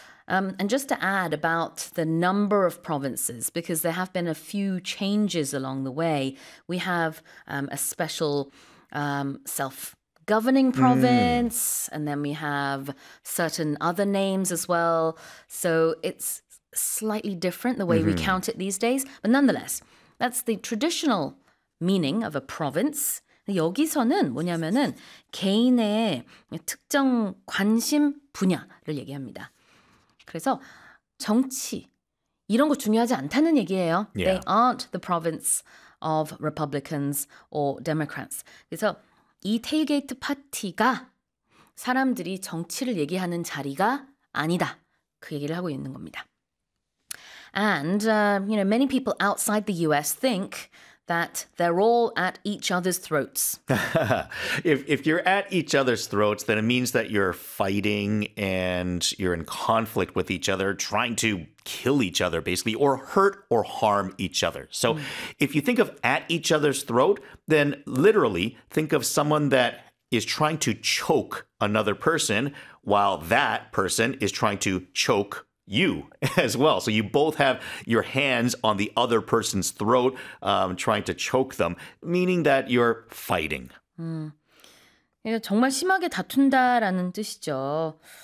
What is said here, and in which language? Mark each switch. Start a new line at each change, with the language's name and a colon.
English: And just to add about the number of provinces, because there have been a few changes along the way, we have a special self-governing province, and then we have certain other names as well. So it's slightly different the way we count it these days. But nonetheless, that's the traditional meaning of a province.
Korean: 여기서는 뭐냐면은 개인의 특정 관심 분야를 얘기합니다. 그래서 정치 이런 거 중요하지 않다는 얘기예요.
English: Yeah. They aren't the province of Republicans or Democrats.
Korean: 그래서 이 테일게이트 파티가 사람들이 정치를 얘기하는 자리가 아니다. 그 얘기를 하고 있는 겁니다.
English: And you know, many people outside the US think that they're all at each other's throats. if you're at each other's throats, then it means that you're fighting and you're in conflict with each other, trying to kill each other, basically, or hurt or harm each other. So if you think of at each other's throat, then literally think of someone that is trying to choke another person while that person is trying to choke you as well. So you both have your hands on the other person's throat, trying to choke them, meaning that you're fighting.
Korean: 정말 심하게 다툰다라는 뜻이죠.